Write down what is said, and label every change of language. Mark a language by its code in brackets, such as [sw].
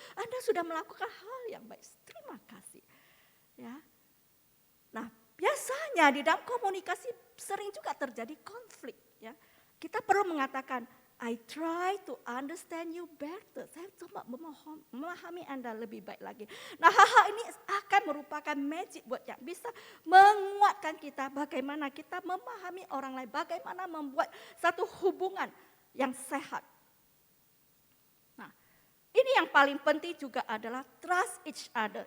[id] Anda sudah melakukan hal yang baik, terima kasih. Ya. Nah, biasanya di dalam komunikasi sering juga terjadi konflik. Ya. Kita perlu mengatakan, [en] I try to understand you better. [id] Saya coba memahami Anda lebih baik lagi. Nah, hal-hal ini akan merupakan magic word yang bisa menguatkan kita. Bagaimana kita memahami orang lain. Bagaimana membuat satu hubungan yang sehat. Nah, ini yang paling penting juga adalah [en] trust each other.